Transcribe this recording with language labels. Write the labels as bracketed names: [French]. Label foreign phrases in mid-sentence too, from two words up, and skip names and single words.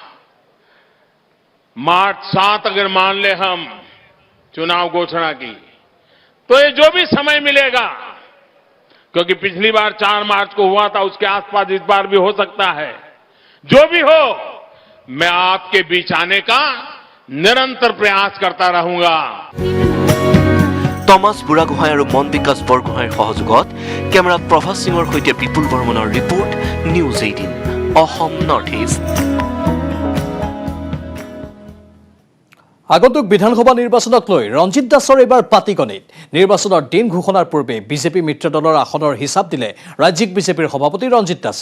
[Hindi] मार्च 7 अगर मान ले हम चुनाव घोषणा की तो ये जो भी समय मिलेगा क्योंकि पिछली बार 4 मार्च को हुआ था उसके आसपास इस बार भी हो सकता है जो भी हो मैं आपके बीच आने का निरंतर प्रयास करता रहूंगा। [Assamese] টমাছ বুঢ়াগোহাঁই আৰু মন বিকাশ বৰগোহাঁইৰ সহযোগত কেমেৰাত প্ৰভাস সিঙৰ সৈতে বিপুল বৰ্মনৰ ৰিপৰ্ট নিউজ 18 অসম নৰ্থ ইষ্ট। আগন্তুক বিধানসভা নিৰ্বাচনক লৈ ৰঞ্জিত দাসৰ এইবাৰ পাটিকনিত নিৰ্বাচনৰ দিন ঘোষণাৰ পূৰ্বে বিজেপি মিত্ৰ দলৰ আসনৰ হিচাপ দিলে ৰাজ্যিক বিজেপিৰ সভাপতি ৰঞ্জিত দাসে।